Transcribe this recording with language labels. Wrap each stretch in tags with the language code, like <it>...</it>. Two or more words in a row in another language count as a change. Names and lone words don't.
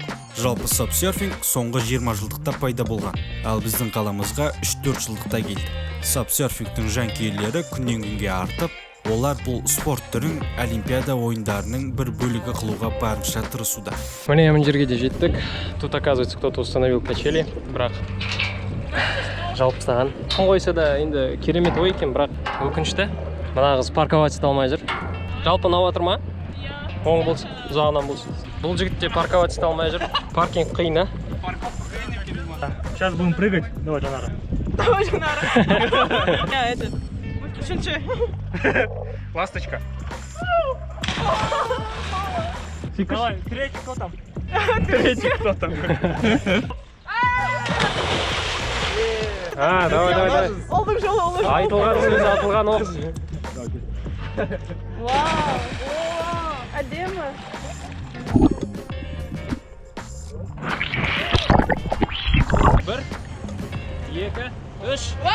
<kk>Жалпы сапсерфинг соңғы 20 жылдықта пайда болған, ал біздің қаламызға 3-4 жылдықта келді. Сапсерфингтің жанкүйерлері күннен күнге артып, олар бұл спорт түрін Олимпиада ойындарының бір бөлігі қылуға барынша тырысуда. Міне мына жерге де жеттік.</kk> <ru>Тут, оказывается, кто-то установил качели,</ru> <kk>бірақ жалпы саған қойса да енді керемет ой екен, бірақ өкінішті. Мына қыз парковать ете алмай жүр. Жалпы ұнап жатыр ма? Оң болсын, ұзағынан болсын. Бұл жігіт те парковать ете алмай жүр. Паркинг қиын, а?</kk> <ru>Сейчас будем прыгать. Давай, Жанара. Давай, Жанара. Я этот. Шунчи. Ласточка. Давай, третий кто там? Третий кто там? Давай.</ru> <kk>Олдық жолы, олдық жолы. Айтылған сөз атылған оқ. Вау, әдемі. Бір, екі, үш.</kk>